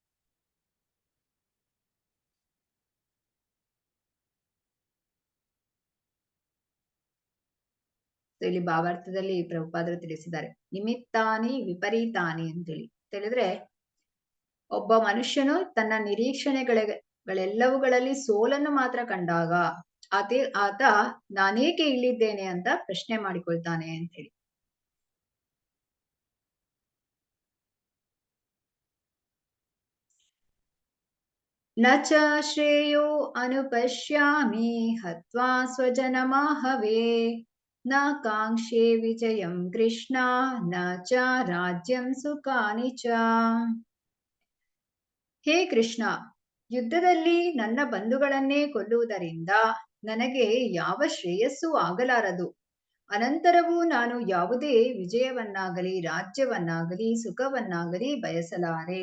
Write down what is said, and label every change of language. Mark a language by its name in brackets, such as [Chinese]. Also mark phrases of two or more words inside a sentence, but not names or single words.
[Kannada] ಇಲ್ಲಿ ಭಾವಾರ್ಥದಲ್ಲಿ ಪ್ರಭುಪಾದರು ತಿಳಿಸಿದ್ದಾರೆ, [Sanskrit] ನಿಮಿತ್ತಾನಿ ವಿಪರೀತಾನಿ [Kannada] ಅಂತೇಳಿ ಹೇಳಿದ್ರೆ, ಒಬ್ಬ ಮನುಷ್ಯನು ತನ್ನ ನಿರೀಕ್ಷಣೆಗಳೆಲ್ಲವುಗಳಲ್ಲಿ ಸೋಲನ್ನು ಮಾತ್ರ ಕಂಡಾಗ ಆತ ನಾನೇಕೆ ಇಲ್ಲಿದ್ದೇನೆ ಅಂತ ಪ್ರಶ್ನೆ ಮಾಡಿಕೊಳ್ತಾನೆ ಅಂತ ಹೇಳಿ. [Sanskrit] ನ ಚ ಶ್ರೇಯೋ ಅನುಪಶ್ಯಾಮಿ ಹತ್ವಾ ಸ್ವಜನಮಾಹವೇ ನ ಕಾಂಕ್ಷೆ ವಿಜಯಂ ಕೃಷ್ಣ ನ ಚ ರಾಜ್ಯಂ ಸುಖಾನಿ ಚ. [Kannada] ಹೇ ಕೃಷ್ಣ, ಯುದ್ಧದಲ್ಲಿ ನನ್ನ ಬಂಧುಗಳನ್ನೇ ಕೊಲ್ಲುವುದರಿಂದ ನನಗೆ ಯಾವ ಶ್ರೇಯಸ್ಸು ಆಗಲಾರದು. ಅನಂತರವೂ ನಾನು ಯಾವುದೇ ವಿಜಯವನ್ನಾಗಲಿ ರಾಜ್ಯವನ್ನಾಗಲಿ ಸುಖವನ್ನಾಗಲಿ ಬಯಸಲಾರೆ.